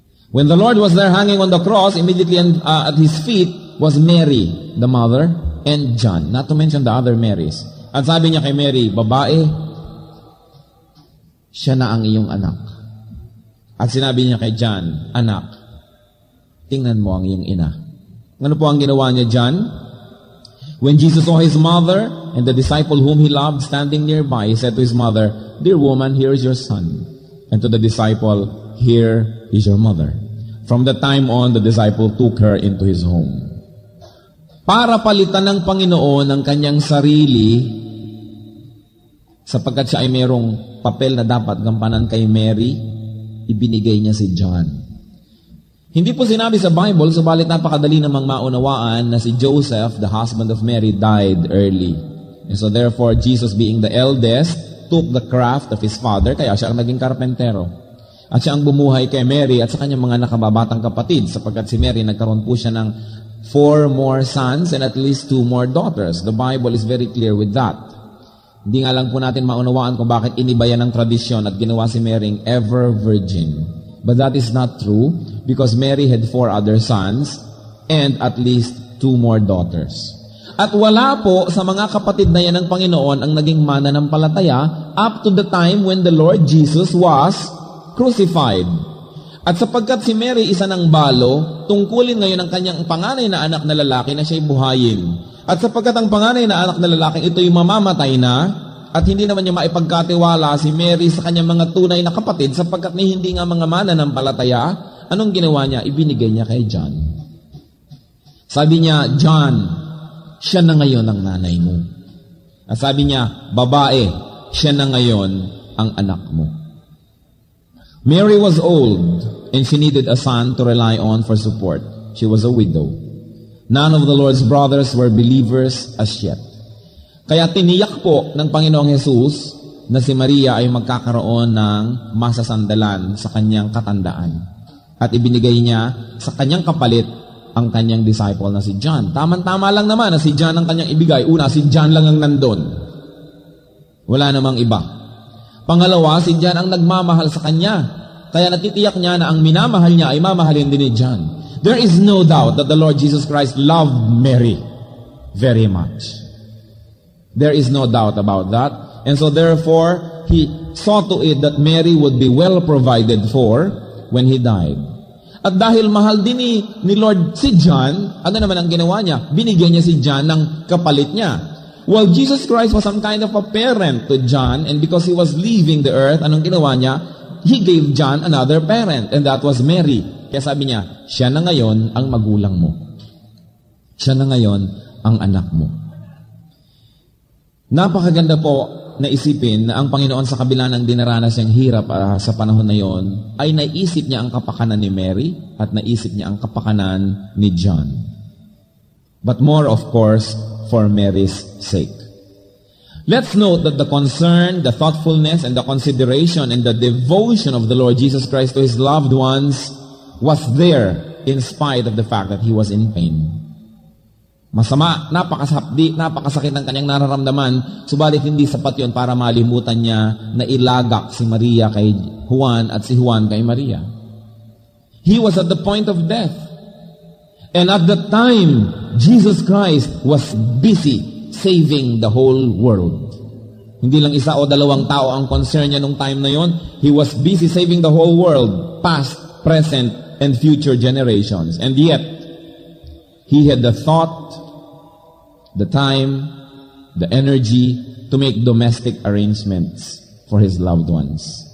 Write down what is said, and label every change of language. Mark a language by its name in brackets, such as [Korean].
[English] When the Lord was there hanging on the cross, immediately at His feet was Mary, the mother, and John, not to mention the other Marys. [Filipino] At sabi niya kay Mary, "Babae, siya na ang iyong anak." At sinabi niya kay John, "Anak, tingnan mo ang iyong ina." Ano po ang ginawa niya, John? [English] When Jesus saw his mother and the disciple whom he loved standing nearby, he said to his mother, "Dear woman, here is your son." And to the disciple, "Here is your mother." From that time on, the disciple took her into his home. [Filipino] Para palitan ng Panginoon ang kanyang sarili, sapagkat siya ay mayroong papel na dapat gampanan kay Mary, ibinigay niya si John. Hindi po sinabi sa Bible, subalit napakadali namang maunawaan na si Joseph, [English] the husband of Mary, died early. And so therefore, Jesus being the eldest, took the craft of his father, [Filipino] kaya siya ang naging karpentero. At siya ang bumuhay kay Mary at sa kanyang mga nakababatang kapatid, sapagkat si Mary nagkaroon po siya ng [English] 4 more sons and at least 2 more daughters. The Bible is very clear with that. [Filipino] Hindi nga lang po natin maunawaan kung bakit iniba yan ng tradisyon at ginawa si Mary [English] ever virgin. But that is not true, because Mary had 4 other sons and at least 2 more daughters. [Filipino] At wala po sa mga kapatid na yan ng Panginoon ang naging mananampalataya [English] up to the time when the Lord Jesus was crucified. [Filipino] At sapagkat si Mary isa ng balo, tungkulin ngayon ang kanyang panganay na anak na lalaki na siya'y buhayin. At sapagkat ang panganay na anak na lalaki ito'y mamamatay na, at hindi naman niya maipagkatiwala si Mary sa kanyang mga tunay na kapatid sapagkat ni hindi nga mga mananampalataya, anong ginawa niya? Ibinigay niya kay John. Sabi niya, John, siya na ngayon ang nanay mo. At sabi niya, babae, siya na ngayon ang anak mo. [English] Mary was old and she needed a son to rely on for support. She was a widow. None of the Lord's brothers were believers as yet. [Filipino] Kaya tiniyak po ng Panginoong Hesus na si Maria ay magkakaroon ng masasandalan sa kanyang katandaan. At ibinigay niya sa kanyang kapalit ang kanyang disciple na si John. Tama-tama lang naman na si John ang kanyang ibigay. Una, si John lang ang nandun. Wala namang iba. Pangalawa, si John ang nagmamahal sa kanya. Kaya natitiyak niya na ang minamahal niya ay mamahalin din ni John. [English] There is no doubt that the Lord Jesus Christ loved Mary very much. There is no doubt about that. And so therefore, he saw to it that Mary would be well provided for when he died. [Filipino] At dahil mahal din ni Lord si John, ano naman ang ginawa niya? Binigyan niya si John ng kapalit niya. [English] Well, Jesus Christ was some kind of a parent to John, and because he was leaving the earth, [Filipino] anong ginawa niya? [English] He gave John another parent, and that was Mary. [Filipino] Kaya sabi niya, siya na ngayon ang magulang mo. Siya na ngayon ang anak mo. Napakaganda po na isipin na ang Panginoon sa kabila ng dinaranas niyang hirap sa panahon na yon, ay naisip niya ang kapakanan ni Mary at naisip niya ang kapakanan ni John. [English] But more, of course, for Mary's sake. Let's note that the concern, the thoughtfulness, and the consideration and the devotion of the Lord Jesus Christ to His loved ones was there in spite of the fact that He was in pain. [Filipino] Masama, napakasakit ng kanyang nararamdaman, subalit hindi sapat yon para malimutan niya na ilagak si Maria kay Juan at si Juan kay Maria. [English] He was at the point of death. And at that time, Jesus Christ was busy saving the whole world. [Filipino] Hindi lang isa o dalawang tao ang concern niya nung time na yon. [English] He was busy saving the whole world, past, present, and future generations. And yet, He had the thought, the time, the energy to make domestic arrangements for His loved ones.